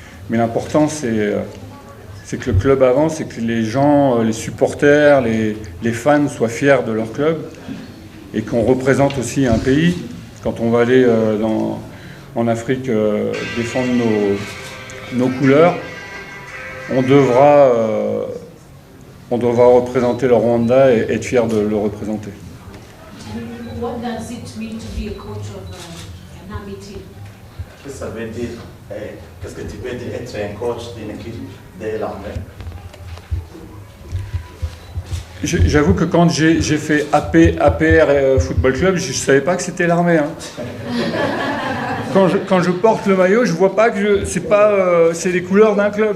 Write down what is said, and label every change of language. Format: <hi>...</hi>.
<fr>Mais l'important c'est que le club avance et que les gens, les supporters, les fans soient fiers de leur club et qu'on représente aussi un pays. Quand on va aller en Afrique défendre nos couleurs, on devra représenter le Rwanda et être fier de le représenter.</fr> <en>What does it mean to be a coach of an army team?</en> <fr>Qu'est-ce que ça veut dire? Qu'est-ce que tu peux dire être un coach d'une équipe de l'armée? J'avoue que quand j'ai fait APR Football Club, je ne savais pas que c'était l'armée. Hein. Quand je porte le maillot, je ne vois pas que c'est les couleurs d'un club.</fr>